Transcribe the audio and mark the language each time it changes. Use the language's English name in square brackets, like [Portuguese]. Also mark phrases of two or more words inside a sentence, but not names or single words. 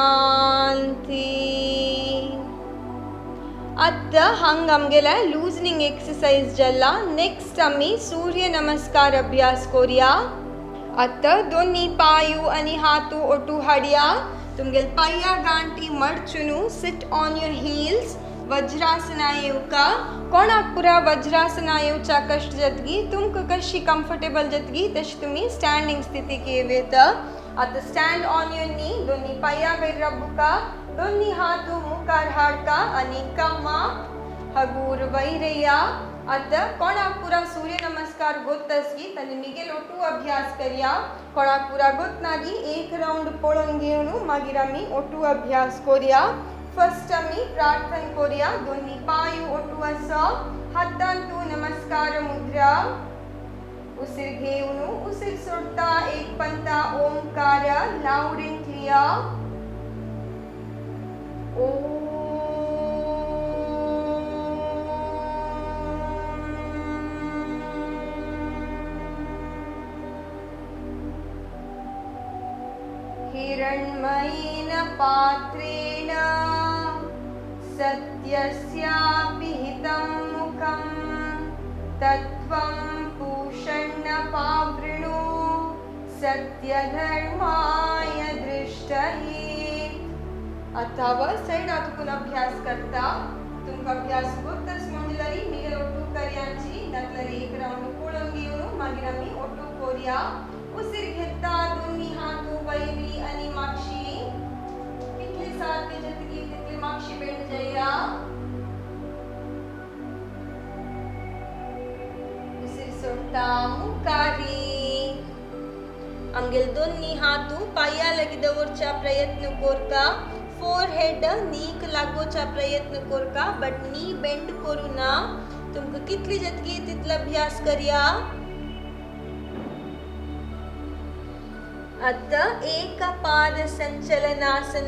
[Konkani] आता हंग आमगेला [English] loosening exercise [Konkani] जल्ला नेक्स्ट आम्ही सूर्य नमस्कार अभ्यास करूया आता दोन्ही पायू आणि हातू ओटू हाडिया तुमगेल पाया गांटी मडचुनु [English] sit on your heels [Konkani] वज्रासना येवका कोणाक पुरा वज्रासना येवचा कष्ट जतगी तुमक कशी कम्फर्टेबल जतगी तशी तुम्ही स्टँडिंग स्थितीक येवेत आता [English] stand on your knee [Konkani] दोन्ही पाया वैर रबुका दोन्ही हातू मुखार हाडका आणि कामा हगूर वैरया आता कोणाक पुरा सूर्य नमस्कार गोतसगी तनी मिगेल ओटू अभ्यास करिया कोणाक पुरा गोतनागी एक राउंड पळोवन घेवन मागीर आमी ओटू अभ्यास करूया फर्स्ट आम्ही प्रार्थना करूया. दोन्ही पाय ओटू असो, हातांतू नमस्कार मुद्रा. उसीर घेऊन उसीर सोडता एक पंता ओंकार [English] loud and clear. [Sanskrit] ओ हिरण्मयेन पात्रेण सत्यस्यापि हितं मुखं तत्त्वं पूषण्ण पावृणु सत्यधर्माय दृष्टहि. [Konkani] आता व साइड आतून अभ्यास करता तुमका अभ्यास करतच म्हणल्यारी मिगल ओटू करयांची दातलरी एक राउंड पळून घेऊन मागीर आम्ही ओटू करूया. उसीर घेता दोन्ही हात वैरी आणि मागशी कितले सारखे जतकी तितली मागशी बेंड जाया. उसीर सोडता मुखारी. आमगेल दोन्ही हात पाया लगी दवरचा प्रयत्न करता. फोरहेड नीक लागोचा प्रयत्न करता [English] but knee bend [Konkani] करू ना. तुमका कितली जतकी तितला अभ्यास करूया. आता एक पाद संचलनासन.